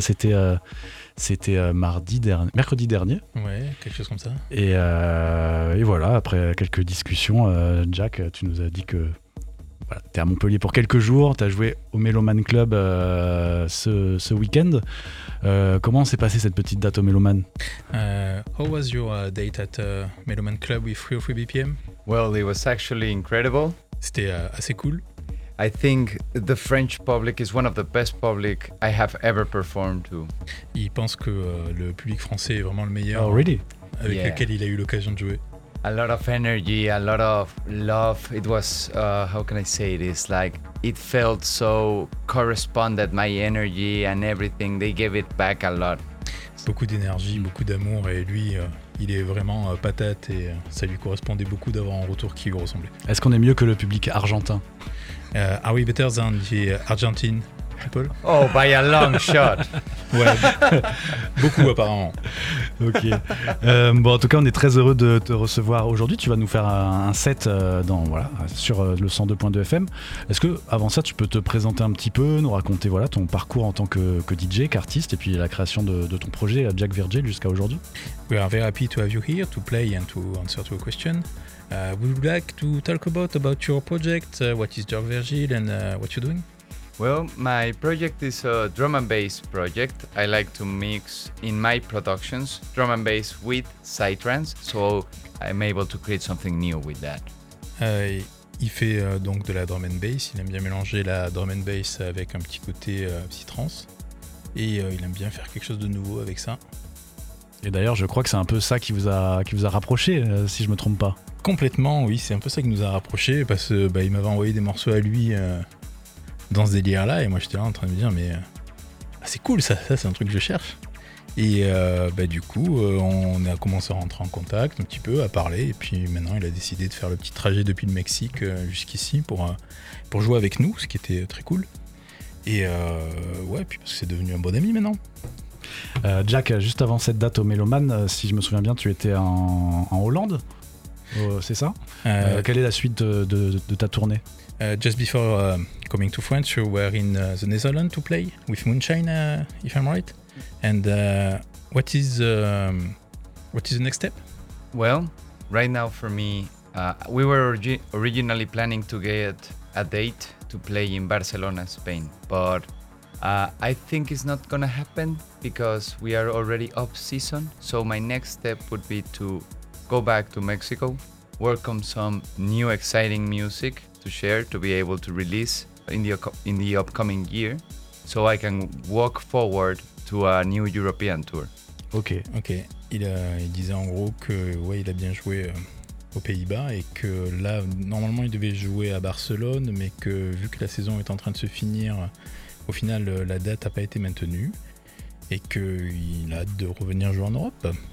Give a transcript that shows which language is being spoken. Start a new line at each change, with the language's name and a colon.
French: C'était, mercredi dernier. Ouais, quelque chose comme ça. Et voilà, après quelques discussions, Jack, tu nous as dit que voilà, tu es à Montpellier pour quelques jours. Tu as joué au Méloman Club ce week-end. Comment s'est passée cette petite date au Méloman?
English: How was your date at Méloman Club with 303 BPM? Well, it was actually incredible.
French: C'était assez cool.
English: I think the French public is one of the best public I have ever performed to.
French: Il pense que le public français est vraiment le meilleur.
English: Oh, really?
French: Avec lequel il a eu l'occasion de jouer.
English: A lot of energy, a lot of love. It was, how can I say this? Like, it felt so corresponded, my energy and everything. They gave it back a lot.
French: Beaucoup d'énergie, beaucoup d'amour. Et lui, il est vraiment patate. Et ça lui correspondait beaucoup d'avoir un retour qui lui ressemblait. Est-ce qu'on est mieux que le public argentin?
English: Are we better than the Argentine people? Oh, by a long shot.
French: Ouais, beaucoup apparemment. Ok. Bon, en tout cas, on est très heureux de te recevoir aujourd'hui. Tu vas nous faire un set sur le 102.2 FM. Est-ce que, avant ça, tu peux te présenter un petit peu, nous raconter ton parcours en tant que DJ, qu'artiste, et puis la création de ton projet à Jack Virgil jusqu'à aujourd'hui?
English: We are very happy to have you here to play and to answer to a question. Would you like to talk about your project? What is Jack Virgil and what you're doing? Well, my project is a drum and bass project. I like to mix in my productions drum and bass with psytrance, so I'm able to create something new with that.
French: Il fait donc de la drum and bass. Il aime bien mélanger la drum and bass avec un petit côté psytrance, et il aime bien faire quelque chose de nouveau avec ça. Et d'ailleurs, je crois que c'est un peu ça qui vous a rapproché, si je me trompe pas. Complètement, oui, c'est un peu ça qui nous a rapproché parce que il m'avait envoyé des morceaux à lui. Dans ce délire là, et moi j'étais là en train de me dire mais c'est cool ça c'est un truc que je cherche, et on a commencé à rentrer en contact un petit peu, à parler, et puis maintenant il a décidé de faire le petit trajet depuis le Mexique jusqu'ici pour jouer avec nous, ce qui était très cool, et puis parce que c'est devenu un bon ami maintenant. Jack, juste avant cette date au Méloman, si je me souviens bien, tu étais en Hollande, c'est ça? Quelle est la suite de ta tournée?
English: Just before coming to France, you were in the Netherlands to play with Moonshine, if I'm right. And what is the next step? Well, right now for me, we were originally planning to get a date to play in Barcelona, Spain. But I think it's not going to happen because we are already off season. So my next step would be to go back to Mexico, work on some new exciting music to share, to be able to release in the upcoming year, so I can walk forward to a new European tour. Ok.
French: Il disait en gros que il a bien joué aux Pays-Bas, et que là normalement il devait jouer à Barcelone, mais que vu que la saison est en train de se finir, au final la date a pas été maintenue, et que il a hâte de revenir jouer en Europe.